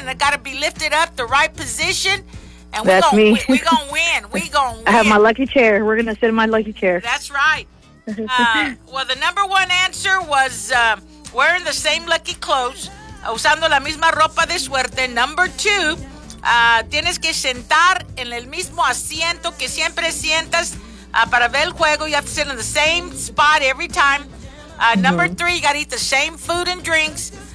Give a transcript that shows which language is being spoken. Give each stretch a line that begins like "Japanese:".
English: And I got to be lifted up the right position. And we're going to win. I have my lucky chair. We're going to sit in my lucky chair. That's right. Well, the number one answer was wearing the same lucky clothes,
Spanish: usando la misma ropa de suerte.
English: Number 2,
Spanish: tienes que sentar en el mismo asiento que siempre sientas para ver el juego.
English: You have to sit in the same spot every time. Number 3, you got to eat the same food and drinks.